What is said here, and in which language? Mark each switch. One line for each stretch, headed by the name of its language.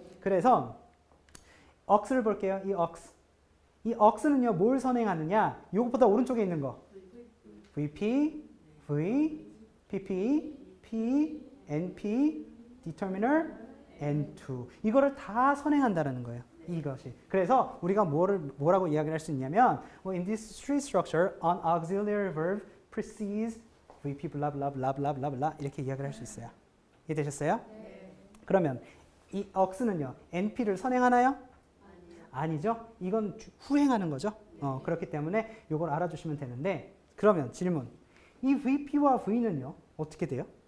Korean: 그래서 ox를 볼게요. 이 ox는요 뭘 선행하느냐? 요것보다 오른쪽에 있는 거 VP, V, PP, P, NP, determiner, N2 이거를 다 선행한다라는 거예요. 이것이.
English: 그래서 우리가 뭐라고 이야기를 할 수 있냐면 in this tree structure, an auxiliary verb precedes VP blah blah blah blah blah blah
Korean: 이렇게 이야기를 할 수 있어요. 이해되셨어요? 네. 그러면 이 ox는요 NP를 선행하나요? 아니죠. 이건 후행하는 거죠. 그렇기 때문에 이걸 알아주시면 되는데 그러면 질문. 이 VP와 V는요 어떻게 돼요?